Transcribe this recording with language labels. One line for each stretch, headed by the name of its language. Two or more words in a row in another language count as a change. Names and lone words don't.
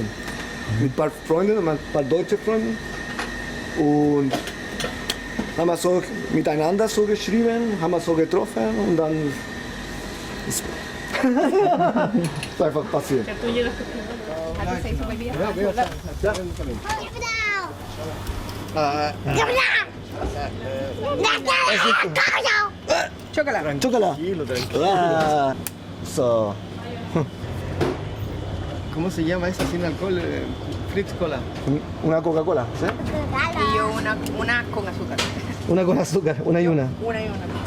German: Mit ein paar Freunden, ein paar deutsche Freunden. Und haben wir so miteinander so geschrieben, haben wir so getroffen und dann ist ist einfach passiert.
Spanish: Chocolate.
German: Ah, so.
Spanish: ¿Cómo se llama esa sin alcohol? Fritz Cola. Una Coca-Cola, ¿sí? Y yo una con azúcar. Una con azúcar, una y una. Una y una.